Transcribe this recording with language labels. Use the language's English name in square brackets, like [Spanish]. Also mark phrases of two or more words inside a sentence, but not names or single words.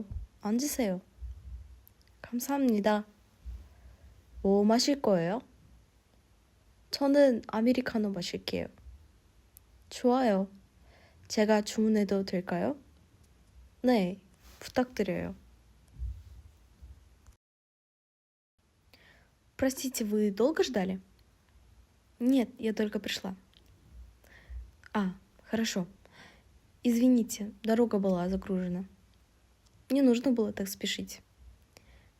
[Korean] 앉으세요. 감사합니다. 뭐 마실 거예요? 저는 아메리카노 마실게요. 좋아요. 제가 주문해도 될까요? 네, 부탁드려요. [Russian] Простите, вы долго ждали? Нет, я только пришла. А, хорошо. Извините, дорога была загружена. Не нужно было так спешить.